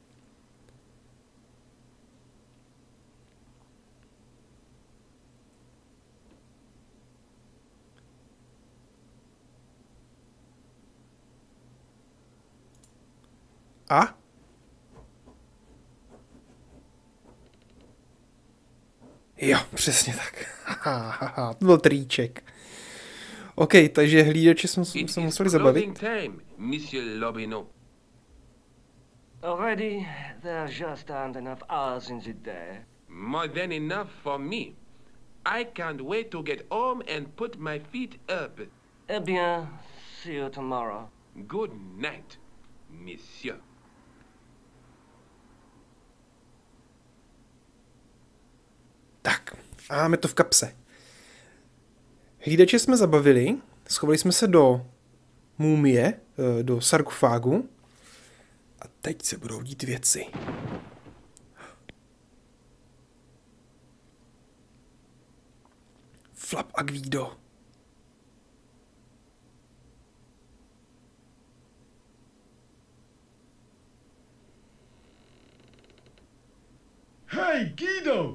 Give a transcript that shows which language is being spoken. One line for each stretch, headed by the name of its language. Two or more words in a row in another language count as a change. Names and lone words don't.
Czech: A? Jo, přesně tak. To byl triček. OK, takže hlídače jsme se museli zabavit.
English: Time, Monsieur Lobino. Already, there just aren't enough hours in the day. More than enough for me. I can't wait to get home and put my feet up.
French: Eh bien,
English: see you tomorrow. Good night, monsieur.
Czech: Tak, a máme to v kapse. Hlídače jsme zabavili, schovali jsme se do mumie, do sarkofágu a teď se budou dít věci. Flap a Guido.
English: Hey, Guido!